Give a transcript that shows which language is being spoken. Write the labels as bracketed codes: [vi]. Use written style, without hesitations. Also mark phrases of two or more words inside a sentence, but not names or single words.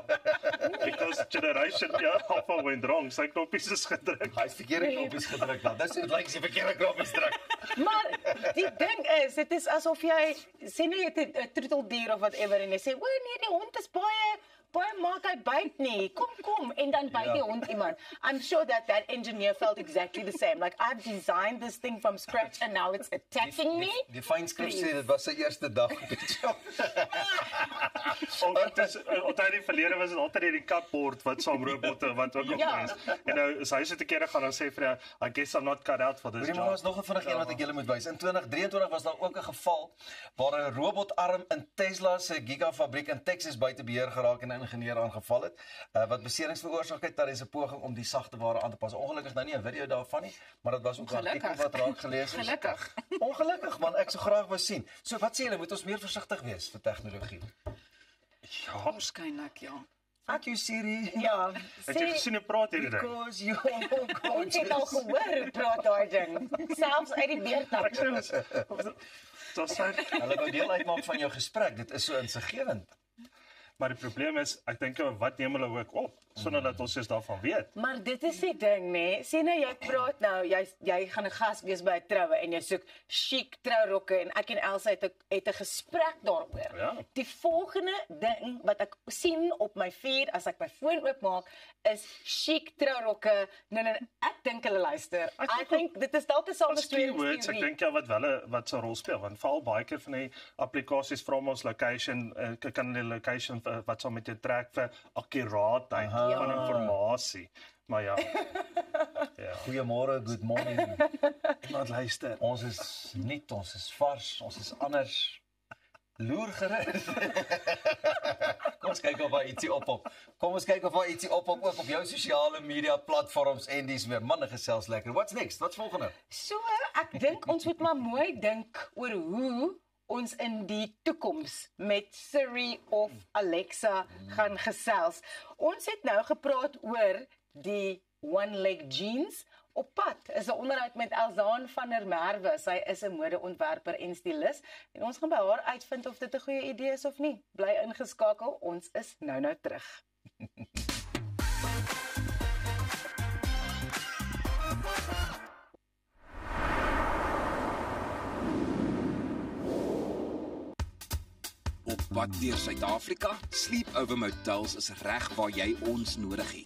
[en] Because Generation Alpha went wrong, [af] sy knoppies is gedruk. Hy's verkeerde knoppies gedruk dan. Dis dit lyk as jy verkeerde knoppies druk. Maar die ding is, dit is asof jy sê nie jy het 'n troeteldier of whatever en jy sê, "O nee, die hond is baie maak hy byt nie. Kom en dan byt die hond iemand." [en] I'm sure that engineer felt exactly the same. Like I've designed this thing from scratch and now it's attacking me. [af] Die fynskrif sê dit was sy eerste dag op die job. Altyd in die verlede was dit altyd hierdie kapbord wat saam robotte wat ook op Ja. is. En nou is hy so 'n keer gaan dan sê vir haar, [en] I guess I'm not cut out for this [af] Maar [en] job. [af] daar was nog 'n vinnige een wat ek julle moet wys. In 2023 was daar ook 'n geval waar 'n robotarm in Tesla se gigafabriek in Texas buite beheer geraak en treiningenieur aangeval het, wat beserings veroorsaak het. Daar is 'n poging om die sagte ware aan te pas. Ongelukkig nou nie 'n video daarvan nie, maar dit was ook 'n artikel wat raak gelees is. Gelukkig. Ongelukkig, man, ek sou graag wou sien. So wat sê julle, moet ons meer versigtig wees vir tegnologie? Ja, Waarskynlik, ja. [en] Fuck you Siri. [af] Ja, het jy gesien hoe praat hierdie ding? [en] Because you're [af] ons het al [en] gorgeous. [af] gehoor hoe praat daai ding. Selfs uit die beerdtak. Dit sê Hulle wou deel uitmaak van jou gesprek. Dit is so insiggewend. maar die probleem is, ek dink wat neem hulle ook op sonder dat ons eers daarvan weet. Maar dit is die ding, nê. Sien nou jy praat nou, jy gaan 'n gas wees by 'n troue en jy soek chic trourokke en ek en Elsa het 'n gesprek daaroor. Ja. Die volgende ding wat ek sien op my feed as ek my foon oopmaak is chic trourokke. Nee, ek dink hulle luister. [en] I think [af] dit is dalk 'n Keywords, ek dink ja wat 'n rol speel, want veral baie keer van die applikasies vra ons location, kan die location wat sal met jou trek vir akkuraatheid van inligting. Maar ja. Goeiemôre, [en] good morning. [af] Iemand luister. Ons is nuut, ons is vars, ons is anders. Loer gerus. Kom ons kyk of daar ietsie op. Kom ons kyk of daar ietsie op ook op jou sosiale media platforms en dis meer. Manne gesels lekker. [en] What's next? [af] Wat's volgende? So, ek dink ons moet maar mooi dink oor hoe ons in die toekoms met Siri of Alexa gaan gesels. Ons het nou gepraat oor die [en] one-leg jeans. [af] Op pad is 'n onderhoud met Elzaan van der Merwe. Sy is 'n modeontwerper en stylis en ons gaan by haar uitvind of dit 'n goeie idee is of nie. Bly ingeskakel, ons is nou terug. Op pad deur Suid-Afrika, Sleepover Motels is reg waar jy ons nodig het.